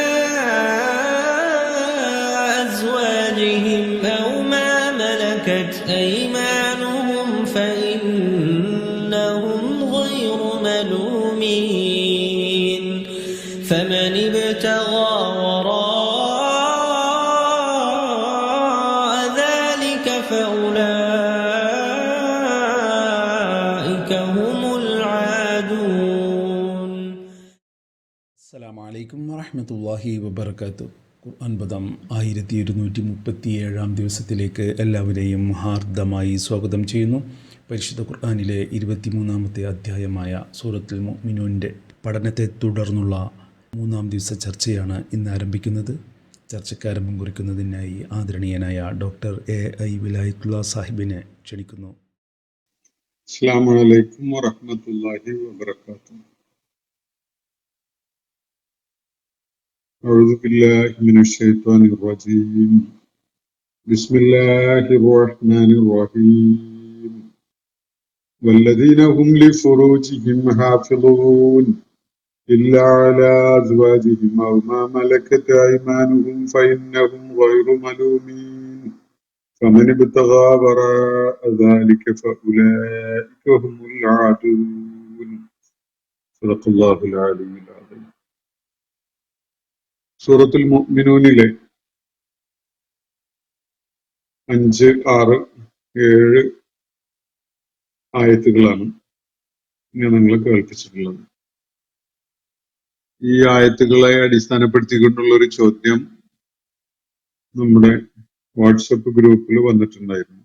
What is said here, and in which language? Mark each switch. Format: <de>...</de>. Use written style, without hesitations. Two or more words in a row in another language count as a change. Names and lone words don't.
<ar>أزواجهم أو ما ملكت أيمانهم فإنهم غير ملومين فمن ابتغى وراء ذلك فأولئك هم العادون. السلام عليكم ورحمة الله وبركاته.</ar> <ml>ഖുർആൻ പദം 1237 ദിവസത്തിലേക്ക് എല്ലാവരെയും ഹാർദമായി സ്വാഗതം ചെയ്യുന്നു. പരിശുദ്ധ ഖുർആനിലെ 23-ാമത്തെ അധ്യായമായ സൂറത്തുൽ മുഅ്മിനൂൻ്റെ പഠനത്തെ തുടർന്നുള്ള 3-ാം ദിവസ ചർച്ചയാണ് ഇന്ന് ആരംഭിക്കുന്നത്. ചർച്ചയ്ക്ക് ആരംഭം കുറിക്കുന്നതിനായി ആദരണീയനായ ഡോക്ടർ A.I. വിലായത്തുള്ള സാഹിബിനെ ക്ഷണിക്കുന്നു.</ml> <ar>السلام عليكم ورحمة الله وبركاته. أعوذ بالله من الشيطان الرجيم. بسم الله الرحمن الرحيم. والذين هم لفروجهم حافظون إلا على أزواجهم أو ما ملكت أيمانهم فإنهم غير ملومين فمن ابتغى وراء ذلك فأولئك هم العادون. صدق الله العلي العظيم.</ar> <ml>സൂറത്തുൽ മുഅ്മിനൂനിലെ 5, 6, 7 ആയത്തുകളാണ് ഞാൻ നിങ്ങളെ കേൾപ്പിച്ചിട്ടുള്ളത്. ഈ ആയത്തുകളെ അടിസ്ഥാനപ്പെടുത്തിക്കൊണ്ടുള്ള ഒരു ചോദ്യം നമ്മുടെ വാട്സപ്പ് ഗ്രൂപ്പിൽ വന്നിട്ടുണ്ടായിരുന്നു.</ml>